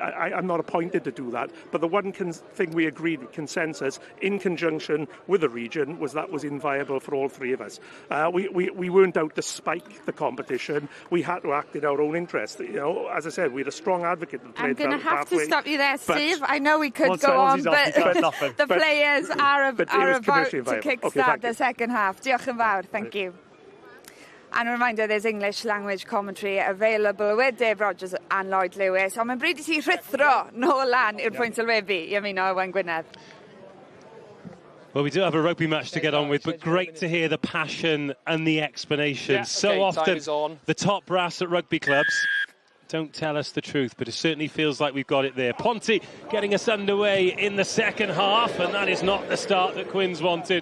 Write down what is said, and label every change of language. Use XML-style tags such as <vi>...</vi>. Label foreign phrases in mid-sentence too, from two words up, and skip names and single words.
<en>I'm not appointed to do that, but the one thing we agreed with consensus in conjunction with the region was that was inviable for all 3 of us. We weren't out to spike the competition. We had to act in our own interest. You know, as I said, we're a strong advocate of the I'm going to have to stop you there, Steve. I know we could go on, but the players are about to kick-start the second half.</en> <cy>Diolch yn fawr,</cy> <en>thank you. And a reminder, there's English language commentary available with Dave Rogers and Lloyd Lewis.</en> <cy>Ond mae'n bryd I ti rhithro nôl lan i'r pwynt sylwebu I ymuno Owen Gwynedd.</cy> <en>Well, we do have a rugby match to get on with, but great to hear the passion and the explanation. Yeah, so often, the top brass at rugby clubs don't tell us the truth, but it certainly feels like we've got it there. Ponty getting us underway in the second half, and that is not the start that Quins wanted.</en>